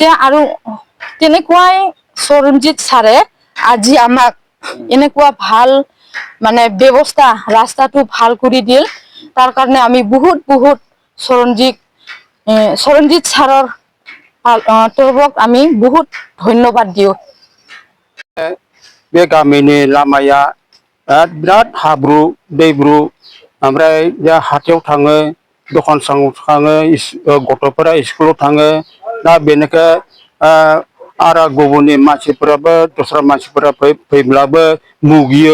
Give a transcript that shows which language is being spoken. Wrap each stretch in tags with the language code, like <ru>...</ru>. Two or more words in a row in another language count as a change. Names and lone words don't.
<as>আৰু তেনেকুৱাই সৰঞ্জিত ছাৰে আজি আমাক এনেকুৱা ভাল মানে ব্যৱস্থা, ৰাস্তাটো ভাল কৰি দিল। তাৰ কাৰণে আমি বহুত বহুত সৰঞ্জিত ছাৰৰ তৰফক আমি বহুত ধন্যবাদ দিওঁ।</as> <brx>बे गामिनि लामाया बिराद हाब्रु दैब्रु, ओमफ्राय हाथायाव थाङो, दखान साङाव थाङो, गथ'फोरा स्कुलाव थाङो। दा बेनिखाय आरो गुबुननि मानसिफोराबो दस्रा मानसिफोरा फैब्लाबो मुगियो।</brx>